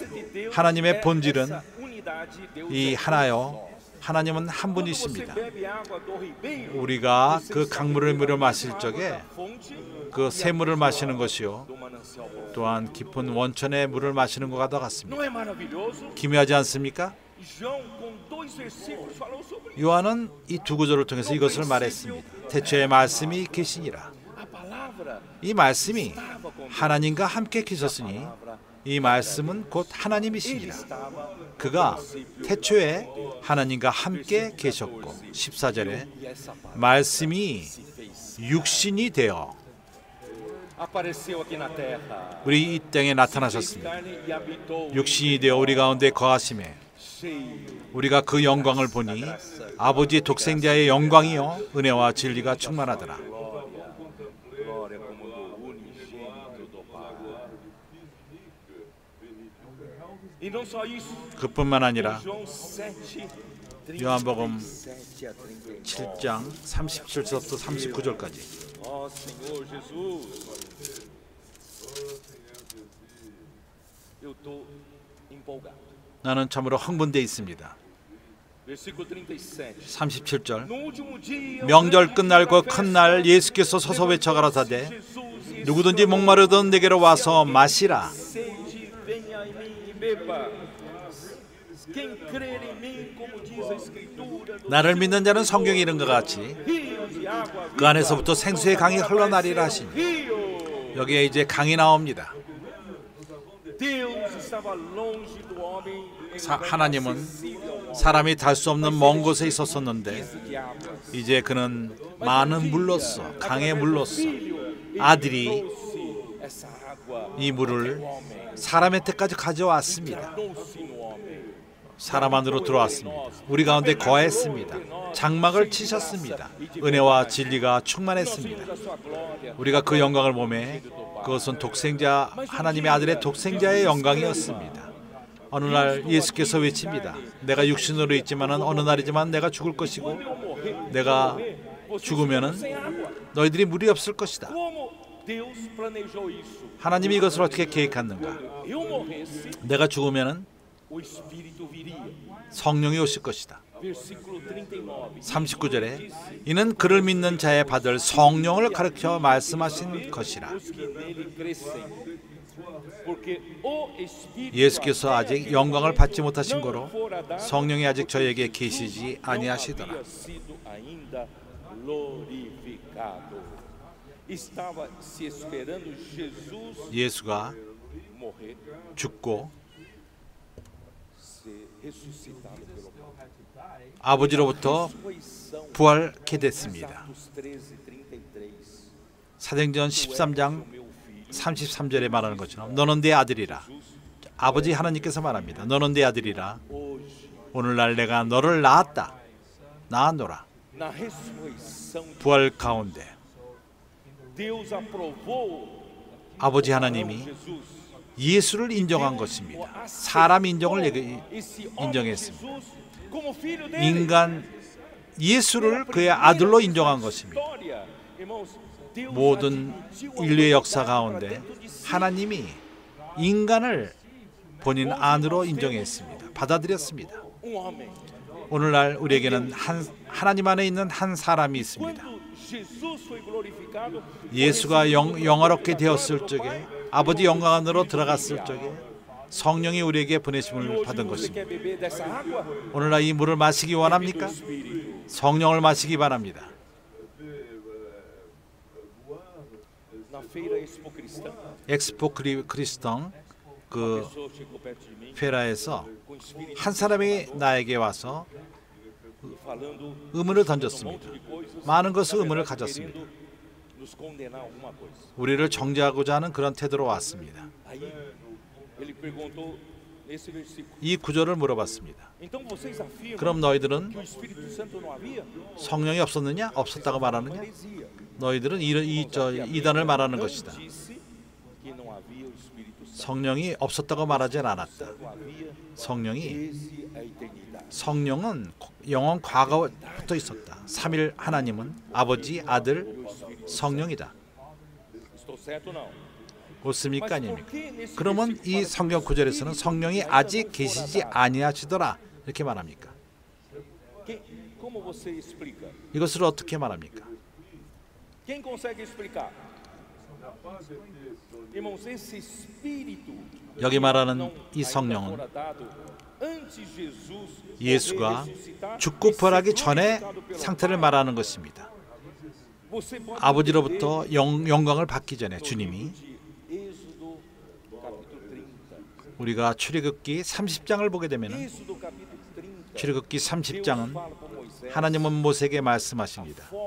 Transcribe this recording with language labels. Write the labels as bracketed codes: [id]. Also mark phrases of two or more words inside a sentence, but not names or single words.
[ko] 하나님의 본질은 이 하나요. 하나님은 한 분이십니다. 우리가 그 강물의 물을 마실 적에 그 샘물을 마시는 것이요 또한 깊은 원천의 물을 마시는 것과 같습니다. 기묘하지 않습니까? [pt] João, com 2 versículos, falou sobre isso. [ko] 요한은 이 두 구절을 통해서 이것을 말했습니다. 태초에 말씀이 계시니라. [pt] A palavra [ko] 이 말씀이 [pt] estava com Deus. [ko] 하나님과 함께 계셨으니 이 말씀은 곧 [pt] Ele [ko] 하나님이시니라. [pt] estava [ko] 그가 태초에 하나님과 함께 계셨고 14절에 [pt] e essa palavra [ko] 말씀이 [pt] se fez. [ko] 육신이 되어 [pt] Apareceu aqui na terra. [ko] 우리 이 땅에 [pt] Fez [ko] 나타나셨습니다. [pt] carne e habitou. [ko] 육신이 되어 우리 가운데 거하심에 [pt] Cheio [ko] 우리가 그 영광을 보니 아버지 독생자의 영광이요 은혜와 진리가 충만하더라. [pt] glória. Glória como do unigênito do Pai. E não só isso. [ko] 그뿐만 아니라 [pt] João 7, [ko] 요한복음 [pt] 37 a 39. [ko] 7장 37절부터 39절까지 [pt] Ó Senhor Jesus, eu estou empolgado. [ko] 나는 참으로 흥분되어 있습니다. [pt] Versículo 37. [ko] 37절 [pt] No último dia, [ko] 명절 끝날과 큰 날 예수께서 서서 외쳐 가라사대 누구든지 목마르던 내게로 와서 마시라. [pt] sede, venha em mim e beba. Quem crer em mim, como diz a Escritura, do [ko] 나를 믿는 자는 성경에 이른 것 같이 [pt] rios de água [ko] 그 안에서부터 생수의 강이 흘러나리라 하시니 [pt] rio. [ko] 여기에 이제 강이 나옵니다. [pt] Deus estava longe do homem. [ko] 하나님은 사람이 달 수 없는 먼 곳에 있었었는데 이제 그는 많은 물로써 강의 물로써 아들이 [pt] Essa água [ko] 이 물을 사람의 때까지 가져왔습니다. [pt] trouxe no homem. [ko] 사람 안으로 들어왔습니다. 우리 가운데 거했습니다. 장막을 치셨습니다. 은혜와 진리가 충만했습니다. [pt] A sua glória. [ko] 우리가 그 영광을 보매 그것은 독생자 하나님의 아들의 독생자의 영광이었습니다. 어느 날 예수께서 외칩니다. 내가 육신으로 있지만은 어느 날이지만 내가 죽을 것이고 내가 죽으면은 너희들이 물이 없을 것이다. [pt] Como Deus planejou isso? [ko] 하나님이 이것을 어떻게 계획했는가? [pt] Eu morresse, [ko] 내가 죽으면은 [pt] o Espírito viria. [ko] 성령이 오실 것이다. [pt] Versículo 39. [ko] 39절에 이는 그를 믿는 자의 받을 성령을 가르쳐 말씀하신 것이라. [pt] Os que nele crescem. Porque o Espírito [ko] 예수께서 아직 영광을 받지 못하신 [pt] não [ko] 거로 [pt] fora dado, [ko] 성령이 아직 저에게 계시지 [pt] não [ko] 아니하시더라. [pt] havia sido ainda glorificado. Estava se esperando Jesus [ko] 예수가 [pt] morrer, [ko] 죽고 [pt] ser ressuscitado pelo Pai. [ko] 아버지로부터 [pt] Ressurreição, [ko] 부활케 됐습니다. [pt] Atos 13:33. [ko] 사도행전 13장 [pt] Meu filho, [ko] 33절에 말하는 것처럼 너는 내 아들이라. 아버지 하나님께서 말합니다. 너는 내 아들이라. [pt] hoje, [ko] 오늘날 내가 너를 낳았다. 낳았노라. [pt] na ressurreição, [ko] 부활 가운데 [pt] Deus aprovou [ko] 아버지 하나님이 [pt] Jesus. [ko] 예수를 인정한 것입니다. 사람 인정을 [pt] Esse homem [ko] 인정했습니다. [pt] Jesus como filho dele. [ko] 인간 예수를 그의 아들로 인정한 것입니다. [pt] História, irmãos, Deus [ko] 모든 [pt] admitiu a [ko] 인류의 역사 [pt] humanidade [ko] 가운데 [pt] para dentro de si. [ko] 하나님이 인간을 본인 안으로 인정했습니다. 받아들였습니다. [pt] Um homem. [ko] 오늘날 우리에게는 하나님 안에 있는 한 사람이 있습니다. [pt] Quando Jesus foi glorificado, [ko] 예수가 영화롭게 되었을 적에 아버지 영광 안으로 들어갔을 적에 성령이 우리에게 보내심을 [pt] hoje [ko] 받은 [pt] você [ko] 것입니다. [pt] quer beber dessa água? [ko] 오늘날 이 물을 마시기 원합니까? [pt] Espírito. [ko] 성령을 마시기 바랍니다. [pt] Na feira Expo Cristã, [ko] 엑스포 크리스턴 그 [pt] pessoa chegou perto de mim [ko] 페라에서 [pt] com o Espírito [ko] 한 사람이 나에게 와서 [pt] falando [ko] 의문을 [pt] um [ko] 던졌습니다. [pt] monte de coisas. [ko] 많은 것을 [pt] na [ko] 의문을 [pt] verdade, [ko] 가졌습니다. [pt] querendo nos condenar alguma coisa. [ko] 우리를 정죄하고자 하는 그런 태도로 왔습니다. [pt] Aí ele perguntou nesse versículo. [ko] 이 구절을 물어봤습니다. [pt] Então vocês afirmam [ko] 그럼 너희들은 [pt] que o Espírito Santo não havia? [ko] 성령이 없었느냐? 없었다고 말하느냐? [pt] Heresia. [ko] 너희들은 이단을 말하는 것이다. [pt] Não disse que não havia o Espírito Santo. [ko] 성령이 없었다고 말하진 않았다. [pt] Não havia [ko] 성령이 [pt] desde a eternidade. [ko] 성령은 영원 과거부터 있었다. 삼일 하나님은 아버지, 아들, 성령이다. [pt] Estou certo ou não? [ko] 옳습니까 [pt] Mas por [ko] 아닙니까? [pt] que nesse [ko] 그러면 [pt] versículo [ko] 이 [pt] fala [ko] 성경 구절에서는 성령이 아직 계시지 아니하시더라 이렇게 말합니까? [pt] como você explica? [ko] 이것을 어떻게 말합니까? [pt] Quem consegue explicar? Irmãos, esse Espírito [ko] 여기 말하는 [pt] não [ko] 이 [pt] ainda [ko] 성령은 [pt] fora dado antes [ko] 예수가 죽고 부활하기 전에 상태를 말하는 것입니다. 아버지로부터 영광을 받기 전에 주님이 우리가 출애굽기 30장을 보게 되면 출애굽기 30장은 하나님은 모세에게 말씀하십니다.